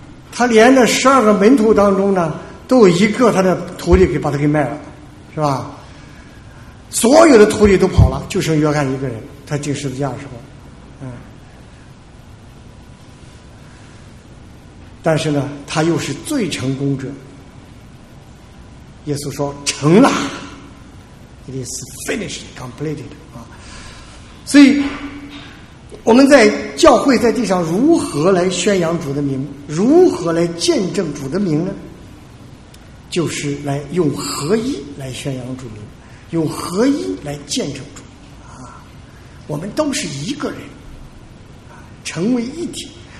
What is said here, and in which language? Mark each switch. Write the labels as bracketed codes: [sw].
[zh] 他连着十二个门徒当中呢，都有一个他的徒弟给把他给卖了，是吧？所有的徒弟都跑了，就剩约翰一个人，他钉十字架的时候。但是呢，他又是最成功者。耶稣说：“成了 [en] ，it is finished, completed。” [zh] 啊，所以我们在教会在地上如何来宣扬主的名，如何来见证主的名呢？就是来用合一来宣扬主名，用合一来见证主。啊，我们都是一个人，成为一体。